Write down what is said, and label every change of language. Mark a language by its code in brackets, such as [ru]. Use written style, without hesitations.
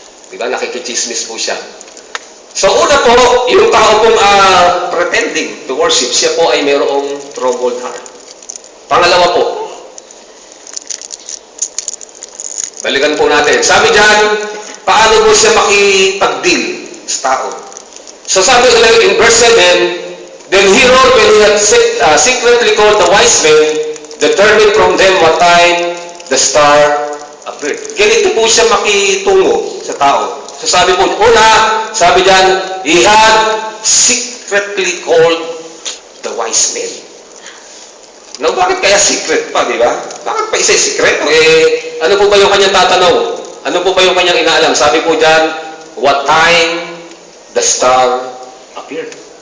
[tl] Diba? Nakikichismis po siya. So una po, yung tao pong [en] pretending to worship, [tl] siya po ay mayroong [en] troubled heart. [tl] Pangalawa po, balikan po natin. Sabi diyan, paano po siya makipag-deal sa tao? So sabi ulit [en] in verse 7, then Herod, when he had secretly called the wise men, determined from them what time the star appeared. [tl] Ganito po siya makitungo sa tao. So sabi po, sabi diyan, [en] he had secretly called the wise men. [tl] Now, bakit kaya secret pa, di ba? Bakit pa isa sikreto? Ano po ba yung kanyang tatanaw? Ano po ba yung kanyang inaalam? Sabi po dyan, [en] what time the star appeared.